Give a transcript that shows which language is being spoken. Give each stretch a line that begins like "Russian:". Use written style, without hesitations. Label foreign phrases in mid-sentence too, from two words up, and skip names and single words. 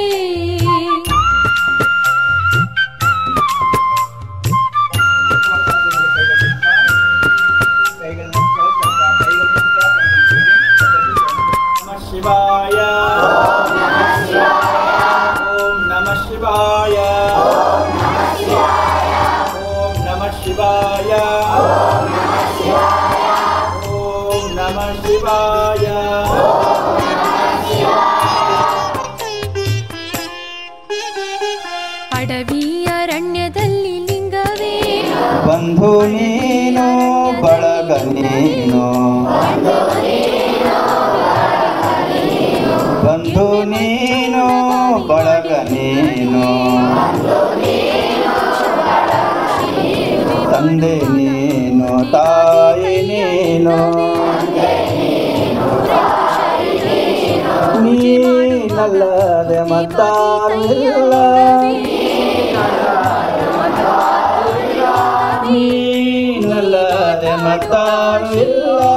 Sanskrit: नमः शिवाय, ओम नमः शिवाय, ओम नमः शिवाय, ओम नमः शिवाय.
Kannada: ಅಡವಿ ಅರಣ್ಯದಲ್ಲಿ ಲಿಂಗವೇ, ಬಂಧು ನೀನು ಬಳಗ ನೀನು, ಬಂಧು ನೀನು ಬಳಗ ನೀನು, ತಂದೆ ನೀನು ತಾಯಿ ನೀನು, ನೀನಲ್ಲದೆ ಮತ್ತಾರಿಲ್ಲ, ನೀನಲ್ಲದೆ ಮತ್ತಾರಿಲ್ಲ.